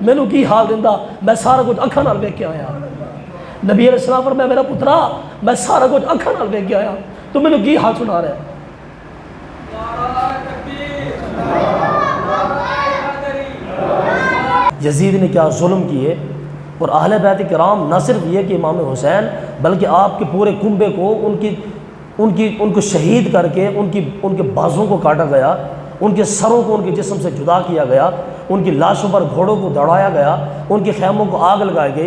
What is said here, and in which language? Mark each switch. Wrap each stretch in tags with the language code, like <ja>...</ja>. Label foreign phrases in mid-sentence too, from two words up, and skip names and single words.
<pa>مینوں کی حال دیندا، میں سارا کچھ اکھاں نال ویکھ کے آیا۔ نبی</pa> <ar>علیہ السلام</ar> <pa>فرمایا میرا پترا میں سارا کچھ اکھاں نال ویکھ کے آیا، تو مینوں کی حال سنا رہا ہے؟</pa> <ur>یزید نے کیا ظلم کیے، اور اہل بیت کرام نہ صرف یہ کہ امام حسین بلکہ آپ کے پورے کنبے کو ان کو شہید کر کے ان کے بازوں کو کاٹا گیا، ان کے سروں کو ان کے جسم سے جدا کیا گیا، ان کی لاشوں پر گھوڑوں کو دوڑایا گیا، ان کے خیموں کو آگ لگائی گئی۔</ur>